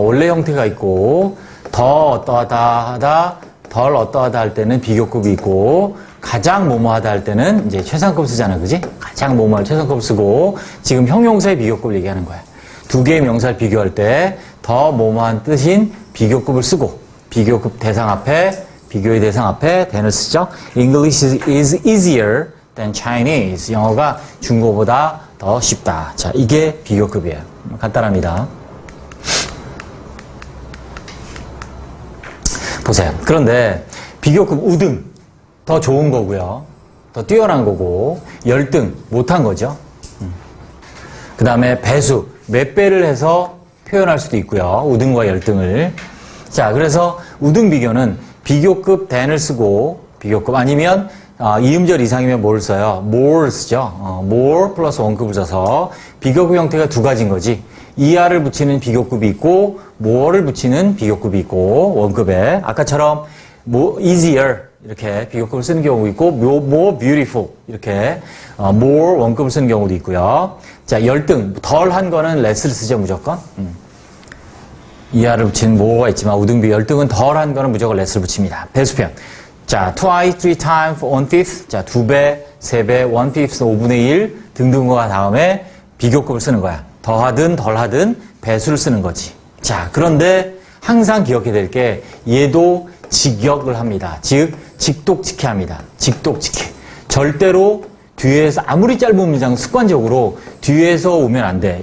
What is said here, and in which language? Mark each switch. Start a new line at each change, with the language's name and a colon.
Korean: 원래 형태가 있고, 더 어떠하다 하다, 덜 어떠하다 할 때는 비교급이 있고, 가장 뭐뭐하다 할 때는 이제 최상급 쓰잖아, 그지? 가장 뭐뭐할 최상급 쓰고, 지금 형용사의 비교급을 얘기하는 거야. 두 개의 명사를 비교할 때, 더 뭐뭐한 뜻인 비교급을 쓰고, 비교급 대상 앞에, 비교의 대상 앞에 than을 쓰죠.
English: English is easier than Chinese.
Korean: 영어가 중국어보다 더 쉽다. 자, 이게 비교급이에요. 간단합니다. 보세요. 그런데 비교급 우등 더 좋은 거고요. 더 뛰어난 거고 열등 못한 거죠. 그 다음에 배수 몇 배를 해서 표현할 수도 있고요. 우등과 열등을. 자, 그래서 우등 비교는 비교급 than을 쓰고 비교급 아니면 이음절 이상이면 뭘 써요? more 쓰죠. more 플러스 원급을 써서 비교급 형태가 두 가지인 거지. ER을 붙이는 비교급이 있고 more를 붙이는 비교급이 있고 원급에 아까처럼 easier 이렇게 비교급을 쓰는 경우도 있고 more beautiful 이렇게 more 원급을 쓰는 경우도 있고요. 자, 열등 덜한 거는 less를 쓰죠 무조건. ER을 붙이는 more가 있지만 우등비 열등은 덜한 거는 무조건 less를 붙입니다. 배수편.
English: 자, twice, three times, one fifth.
Korean: 자, 두 배, 세 배, one fifth, 5분의 1 등등과 다음에 비교급을 쓰는 거야. 더하든 덜하든 배수를 쓰는 거지. 자, 그런데 항상 기억해야 될 게 얘도 직역을 합니다. 즉, 직독직해 합니다. 직독직해. 절대로 뒤에서 아무리 짧은 문장 습관적으로 뒤에서 오면 안 돼.